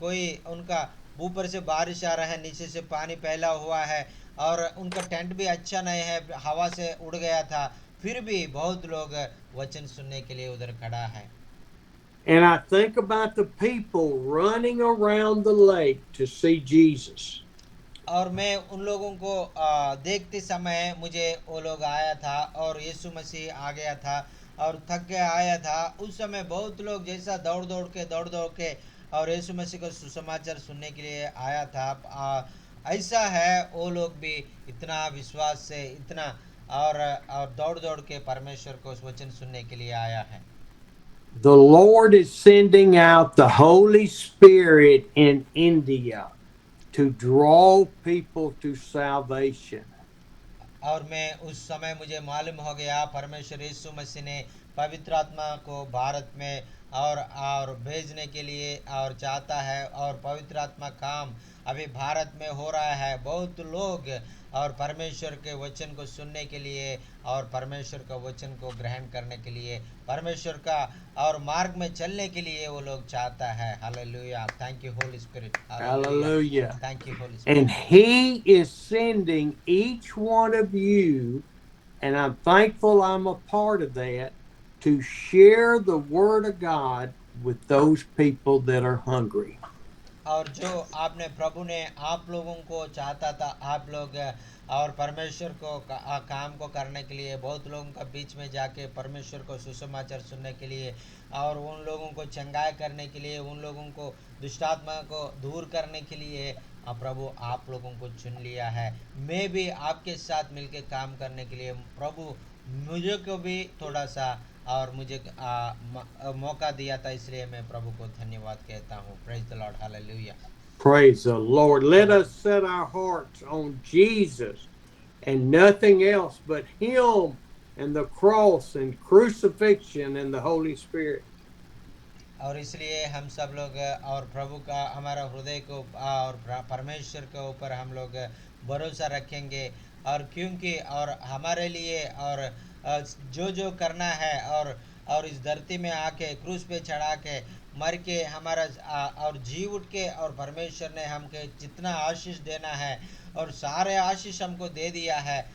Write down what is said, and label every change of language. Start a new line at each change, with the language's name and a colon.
Hindi: कोई उनका ऊपर से बारिश आ रहा है, नीचे से पानी फैला हुआ है और उनका टेंट भी अच्छा नहीं है, हवा से उड़ गया था, फिर भी बहुत लोग वचन सुनने के लिए उधर खड़ा है।
English: And I think about the people running around the lake to see Jesus.
Hindi: और मैं उन लोगों को देखते समय मुझे वो लोग आया था और यीशु मसीह आ गया था और थक के आया था। उस समय बहुत लोग जैसा दौड़ दौड़ के और यीशु मसीह को सुसमाचार सुनने के लिए आया था, ऐसा है वो लोग भी इतना विश्वास से इतना और दौड़ दौड़ के परमेश्वर को वचन सुनने के लिए आया है।
English: The Lord is sending out the Holy Spirit in India to draw people to salvation.
Hindi: और मैं उस समय मुझे मालूम हो गया परमेश्वर यीशु मसीह ने पवित्र आत्मा को भारत में और भेजने के लिए और चाहता है और पवित्र आत्मा काम अभी भारत में हो रहा है। बहुत लोग और परमेश्वर के वचन को सुनने के लिए और परमेश्वर का वचन को ग्रहण करने के लिए परमेश्वर का और मार्ग में चलने के लिए वो लोग चाहता है।
English: Hallelujah, thank you Holy Spirit. Hallelujah. Thank you Holy Spirit. And He is sending each one of you, and I'm thankful I'm a part of that, to share the Word of God with those people that are hungry.
Hindi: और जो आपने प्रभु ने आप लोगों को चाहता था, आप लोग और परमेश्वर को काम को करने के लिए बहुत लोगों का बीच में जाके परमेश्वर को सुसमाचार सुनने के लिए और उन लोगों को चंगाई करने के लिए, उन लोगों को दुष्टात्मा को दूर करने के लिए प्रभु आप लोगों को चुन लिया है। मैं भी आपके साथ मिलके काम करने के लिए प्रभु मुझे को भी थोड़ा सा और मुझे मौका दिया था, इसलिए मैं प्रभु को धन्यवाद कहता हूँ।
English: Praise the Lord, hallelujah. Praise the Lord. Let us set our hearts on Jesus and nothing else but Him and the cross and crucifixion and the Holy Spirit.
Hindi: और इसलिए हम सब लोग और प्रभु का हमारा हृदय को और परमेश्वर के ऊपर हम लोग भरोसा रखेंगे और क्योंकि और हमारे लिए और जो करना है और इस धरती में आके क्रूस पे चढ़ा के मर के हमारा और जी उठ के और परमेश्वर ने हमके जितना आशीष देना है और सारे आशीष हमको दे दिया है।